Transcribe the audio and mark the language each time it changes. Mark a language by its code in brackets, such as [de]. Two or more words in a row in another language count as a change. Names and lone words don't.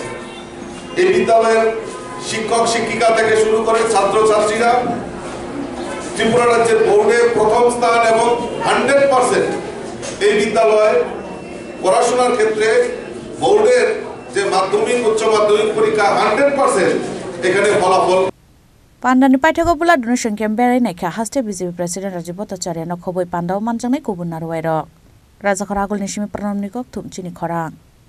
[bn] এই বিদ্যালয়ের শিক্ষক শিক্ষিকা থেকে শুরু করে ছাত্রছাত্রীরা ত্রিপুরা রাজ্যের বোর্ডে প্রথম স্থান এবং 100% এই বিদ্যালয়ে পড়াশোনার ক্ষেত্রে বোর্ডের যে মাধ্যমিক উচ্চ মাধ্যমিক পরীক্ষা 100% এখানে ফলাফল [trp] Pandani paithago bula [en] donation camp [trp] berai naikha haste [en] BJP President [trp] Rajiv Bhattacharya no khoboi pandao manjangnai kubun narwai rok Raja Khoragul nishimi pranamni kok thumchini khorang